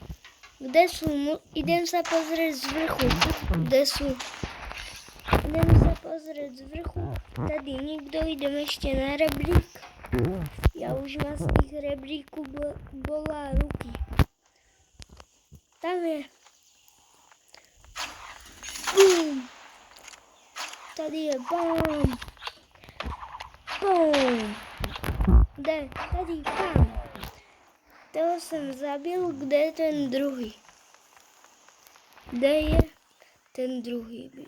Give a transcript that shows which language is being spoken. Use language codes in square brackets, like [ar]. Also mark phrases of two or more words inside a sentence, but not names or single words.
[sk] Idem sa pozrieť z vrchu. Kde sú? Idem sa pozrieť z vrchu. Tady nikto, idem ešte na rebrík. Ja už mám z tých rebríku bolá ruky. Tam je. Bum. [cs] Tady je bum. Bum. Kde? Tady, tam. Toho jsem zabil, kde je ten druhý? Kde je ten druhý?